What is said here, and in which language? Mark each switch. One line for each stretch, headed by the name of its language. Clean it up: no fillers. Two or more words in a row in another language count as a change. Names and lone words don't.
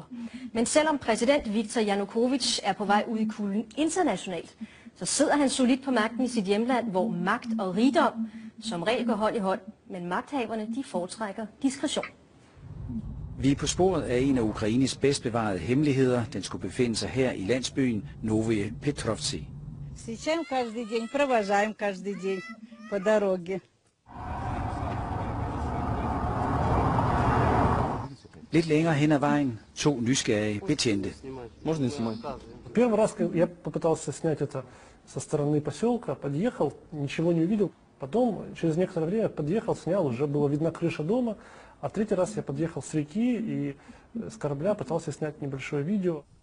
Danish: Men selvom præsident Viktor Yanukovych er på vej ud i kulden internationalt, så sidder han solidt på magten i sit hjemland, hvor magt og rigdom som regel går hånd i hånd, men magthaverne de foretrækker diskretion. Vi er på sporet af en af Ukraines bedst bevarede hemmeligheder. Den skulle befinde sig her i landsbyen Novye Petrovci.
Russian: Встречаем каждый день, провожаем каждый день по дороге.
Danish: Lidt længere hen ad vejen, 2 nysgerrige betjente.
Russian: Первый раз я попытался снять это со стороны поселка, подъехал, ничего не увидел. Потом, через некоторое время, подъехал, снял, уже была видна крыша дома. А третий раз я подъехал с реки и с корабля пытался снять небольшое видео.